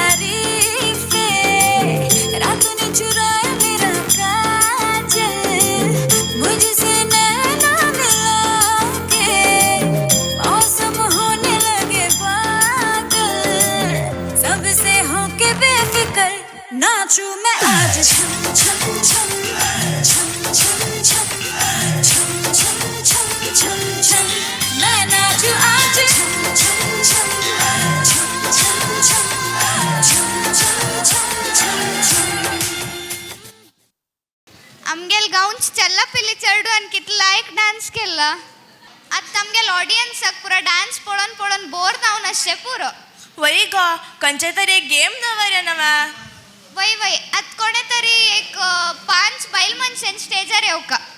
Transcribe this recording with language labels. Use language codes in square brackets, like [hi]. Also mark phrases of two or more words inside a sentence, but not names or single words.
[hi] तारीफें रातों ने चुराया मेरा काजल मुझसे नैना मिला के मौसम होने लगे पागल सबसे होके बेफिक्र नाचूं मैं आज झूम झूम झूम झूम झूम झूम झूम झूम झूम झूम झूम मैं नाचूं आज झूम झूम झूम झूम झूम झूम झूम झूम झूम झूम [kok] आमगेल गाऊंच चल्ला पिल्ली चढू आणि किती लायक डान्स केला आता आमगेल ऑडियन्साक पुरा डान्स पळोवन पळोवन बोर जावन अशें पुरो वय ग खंयचे तरी एक गेम दवरया नवा वय वय आत कोणे तरी एक 5 बायल मनशां स्टेजार येवका